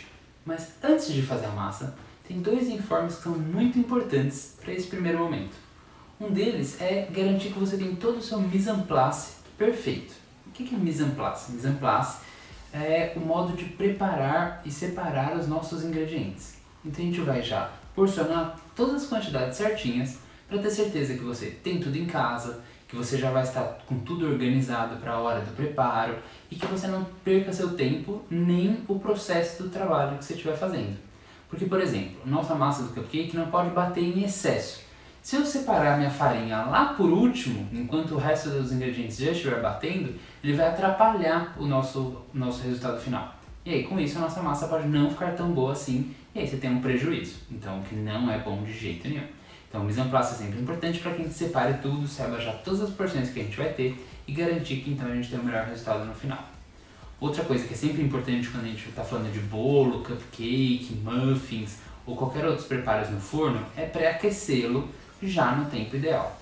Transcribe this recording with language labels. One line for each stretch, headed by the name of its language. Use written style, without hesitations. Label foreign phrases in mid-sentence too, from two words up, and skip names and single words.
Portuguese: Mas antes de fazer a massa, tem 2 informes que são muito importantes para esse primeiro momento. Um deles é garantir que você tem todo o seu
French: mise en place
Portuguese: perfeito. O que é
French: mise en place? Mise en place
Portuguese: é o modo de preparar e separar os nossos ingredientes. Então a gente vai já porcionar todas as quantidades certinhas para ter certeza que você tem tudo em casa, que você já vai estar com tudo organizado para a hora do preparo e que você não perca seu tempo nem o processo do trabalho que você estiver fazendo. Porque, por exemplo, nossa massa do cupcake não pode bater em excesso. Se eu separar minha farinha lá por último, enquanto o resto dos ingredientes já estiver batendo, ele vai atrapalhar o nosso resultado final. E aí, com isso, a nossa massa pode não ficar tão boa assim, e aí você tem um prejuízo. Então, o que não é bom de jeito nenhum. Então, o
French: mise en place
Portuguese: é sempre importante para que a gente separe tudo, saiba já todas as porções que a gente vai ter e garantir que então a gente tem o melhor resultado no final. Outra coisa que é sempre importante quando a gente está falando de bolo, cupcake, muffins ou qualquer outros preparos no forno é pré-aquecê-lo já no tempo ideal.